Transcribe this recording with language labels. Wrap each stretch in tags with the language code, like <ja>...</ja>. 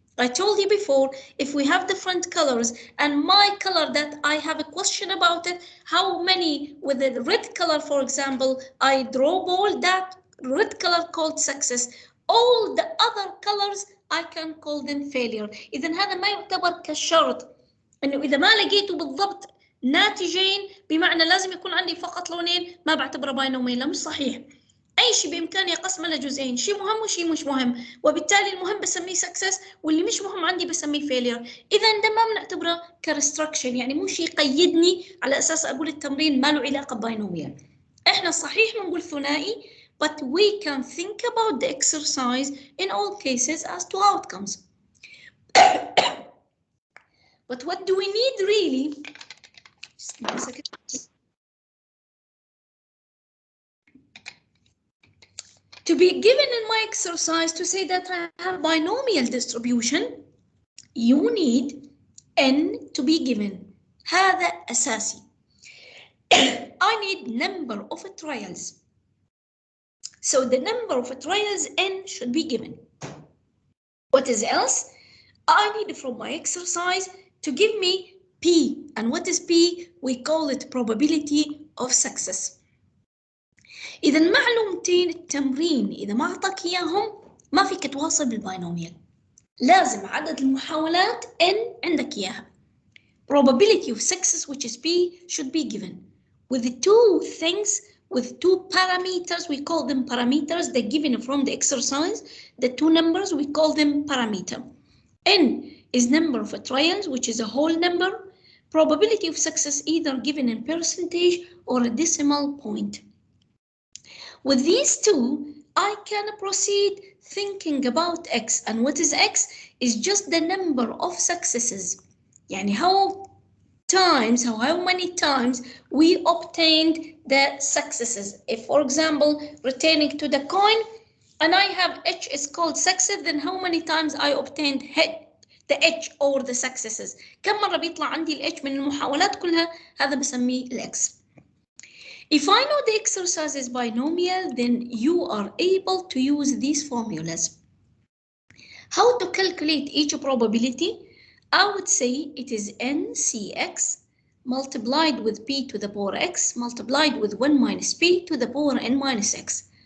<en>I told you before, if we have different colors and my color that I have a question about it, how many with the red color, for example, I draw ball, that red color called success. All the other colors I can call them failure.</en> <ar>إذا هذا ما يعتبر كشرط إنه إذا ما لقيته بالضبط ناتجين بمعنى لازم يكون عندي فقط لونين، ما بعتبره باينوميال. لا، مش صحيح. أي شيء بإمكاني أقسمه لجزئين، شيء مهم وشيء مش مهم، وبالتالي المهم بسميه سكسس واللي مش مهم عندي بسميه فيلير. إذا ده ما بنعتبره كريستركشن، يعني مو شيء يقيدني على أساس أقول التمرين ما له علاقة باينوميال. إحنا صحيح بنقول ثنائي،</ar> <en>but we can think about the exercise in all cases as two outcomes. But what do we need really? Just give me a second. To be given in my exercise to say that I have binomial distribution, you need n to be given.</en> <ar>هذا أساسي.</ar> <en>I need number of trials. So the number of trials n should be given. What is else? I need from my exercise to give me P. And what is P? We call it probability of success.</en> <ar>إذا معلومتين التمرين إذا ما أعطاك إياهم ما فيك تواصل بالباينوميال. لازم عدد المحاولات n عندك إياها.</ar> <en>Probability of success, which is P, should be given. With the two things, with two parameters, we call them parameters, they're given from the exercise. The two numbers, we call them parameter. N is number of trials, which is a whole number. Probability of success either given in percentage or a decimal point. With these two, I can proceed thinking about X. And what is X? Is just the number of successes. يعني how many times we obtained the successes. If, for example, returning to the coin, and I have H is called success, then how many times I obtained the H or the successes.</en> <ar>كم مرة بيطلع عندي ال H من المحاولات كلها، هذا بسميه ال X.</ar> <en>If I know the exercise is binomial, then you are able to use these formulas. How to calculate each probability? I would say it is NCX multiplied with P to the power X multiplied with 1 minus P to the power N minus X.</en>